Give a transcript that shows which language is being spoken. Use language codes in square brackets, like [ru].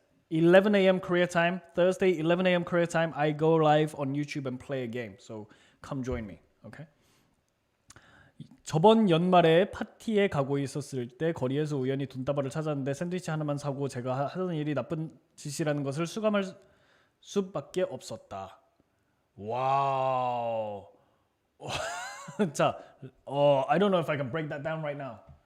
[en] 11 a.m. Korea time, Thursday, 11 a.m. Korea time, I go live on YouTube and play a game. So come join me, okay? [ko] 저번 연말에 파티에 가고 있었을 때 거리에서 우연히 돈다발을 찾았는데 샌드위치 하나만 사고 제가 하던 일이 나쁜 짓이라는 것을 수감할 수밖에 없었다. 와우. [en] 자, I don't know if I can break that down right now.